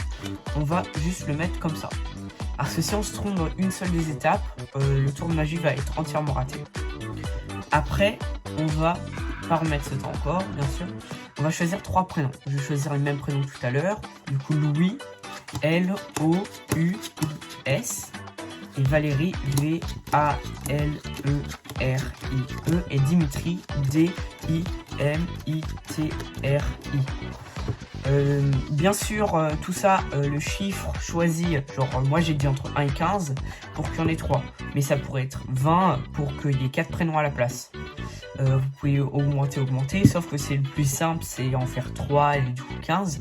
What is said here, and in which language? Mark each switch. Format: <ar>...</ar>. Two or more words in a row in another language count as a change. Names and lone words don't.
<fr>On va juste le mettre comme ça. Parce que si on se trompe dans une seule des étapes, le tour de magie va être entièrement raté. Après, on va pas remettre ce tas encore, bien sûr. On va choisir 3 prénoms. Je vais choisir les mêmes prénoms que tout à l'heure. Du coup, Louis, L-O-U-I-S. Et Valérie, V-A-L-E-R-I-E. Et Dimitri, D-I-M-I-T-R-I. Bien sûr, tout ça, le chiffre choisi, genre moi j'ai dit entre 1 et 15 pour qu'il y en ait 3. Mais ça pourrait être 20 pour qu'il y ait 4 prénoms à la place. Vous pouvez augmenter, sauf que c'est le plus simple, c'est en faire 3 et du coup 15.</fr>